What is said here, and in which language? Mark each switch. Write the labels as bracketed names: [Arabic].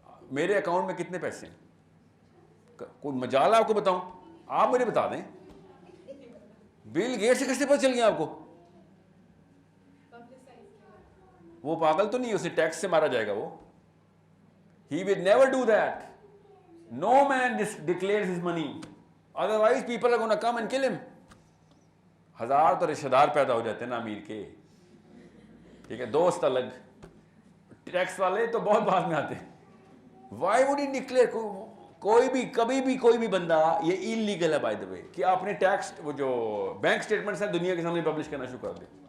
[Urdu] میرے اکاؤنٹ میں کتنے پیسے ہیں, کوئی مجال آپ کو بتاؤں, آپ مجھے بتا دیں. بل گیٹس سے کیسے پتہ چل گیا آپ کو؟ وہ پاگل تو نہیں, اسے ٹیکس سے مارا جائے گا وہ. [English] He will never do that. No man declares his money. Otherwise people are going to come and kill him. [Urdu] 1000 تو رشتہ دار پیدا ہو جاتے ہیں نا امیر کے, ٹھیک ہے, دوست الگ, ٹیکس والے تو بہت بعد میں آتے ہیں. [English] Why would he declare? [Urdu] کوئی بھی کبھی بھی کوئی بھی بندہ, یہ انلیگل ہے [English] by the way, [Urdu] کہ آپ نے ٹیکس وہ جو بینک اسٹیٹمنٹس ہیں دنیا کے سامنے پبلش کرنا شروع کر دیں.